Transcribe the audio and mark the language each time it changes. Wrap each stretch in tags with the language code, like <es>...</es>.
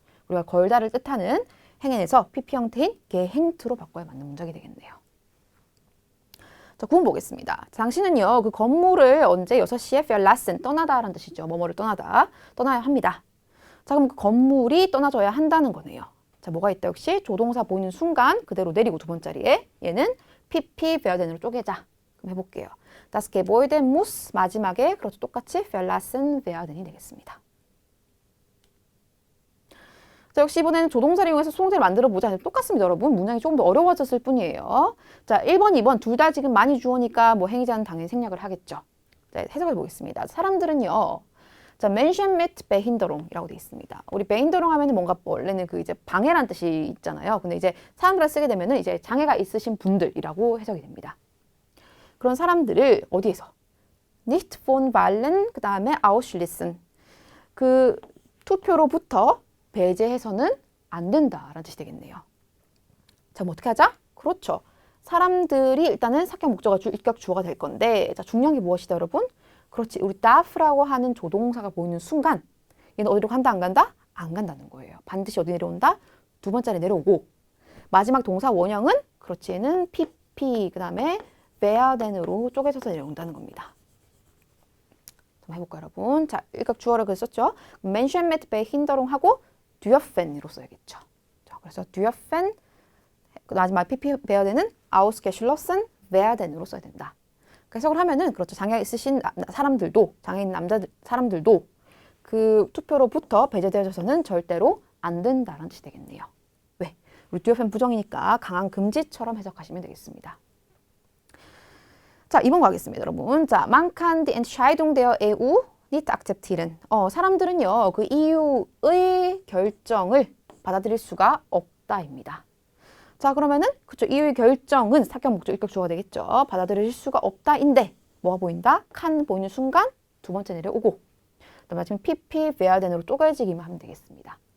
<ko>우리가 걸다를 뜻하는 행행에서 PP 형태인 gehängt로 바꿔야 맞는 문장이 되겠네요. 자, 9번 보겠습니다. 당신은요, 그 건물을 언제 6시에 verlassen, 떠나다라는 뜻이죠. 뭐뭐를 떠나다, 떠나야 합니다. 자, 그럼 그 건물이 떠나져야 한다는 거네요. 자, 뭐가 있다? 역시 조동사 보이는 순간 그대로 내리고 두 번짜리에 얘는 PP werden으로 쪼개자. 그럼 해볼게요.</ko> <de>Das Gebäude muss</de> <ko>마지막에 그렇죠. 똑같이</ko> <de>verlassen werden</de> <ko>이 되겠습니다. 자, 역시 이번에는 조동사를 이용해서 수동태를 만들어 보자. 똑같습니다, 여러분. 문장이 조금 더 어려워졌을 뿐이에요. 자, 1번, 2번 둘 다 지금 많이 주어니까 뭐 행위자는 당연히 생략을 하겠죠. 자, 해석해 보겠습니다. 사람들은요. 자,</ko> <de>Menschen mit Behinderung</de> <ko>이라고 되어 있습니다. 우리 Behinderung 하면은 뭔가 원래는 그 이제 방해란 뜻이 있잖아요. 근데 이제 사람들을 쓰게 되면은 이제 장애가 있으신 분들이라고 해석이 됩니다. 그런 사람들을 어디에서?</ko> <de>Nicht von Wahlen,</de> <ko>그 다음에</ko> <de>ausschließen.</de> <ko>그 투표로부터 배제해서는 안 된다라는 뜻이 되겠네요. 자, 뭐 어떻게 하자? 그렇죠. 사람들이 일단은 사격 목적어 주격 주어가 될 건데 자, 중요한 게 무엇이다, 여러분? 그렇지. 우리 darf라고 하는 조동사가 보이는 순간 얘는 어디로 간다, 안 간다? 안 간다는 거예요. 반드시 어디 내려온다? 두 번째로 내려오고 마지막 동사 원형은 그렇지. 얘는 pp 그 다음에 werden으로 쪼개져서 내려온다는 겁니다. 한번 해볼까요, 여러분? 자, 일각 주어를 그 썼죠.</ko> <de>Menschen mit Behinderung</de> <ko>하고 dürfen으로 써야겠죠. 자, 그래서 dürfen 마지막 PP werden</ko> <de>ausgeschlossen werden</de> <ko>으로 써야 된다. 해석을 하면은 그렇죠. 장애 있으신 사람들도 장애인 사람들도 그 투표로부터 배제되어서는 절대로 안 된다는 뜻이 되겠네요. 왜? 우리 dürfen 부정이니까 강한 금지처럼 해석하시면 되겠습니다. 자, 2번 가겠습니다, 여러분.</ko> <de>자, man kann die Entscheidung der EU nicht akzeptieren.</de> <ko>사람들은요, 그 EU의 결정을 받아들일 수가 없다입니다. 자, 그러면은 그쵸, EU의 결정은 사격 목적 일격 주어가 되겠죠. 받아들일 수가 없다인데 뭐가 보인다? can 보이는 순간 두 번째 내려오고 그다음에 지금 PP werden으로 쪼개지기만 하면 되겠습니다.</ko>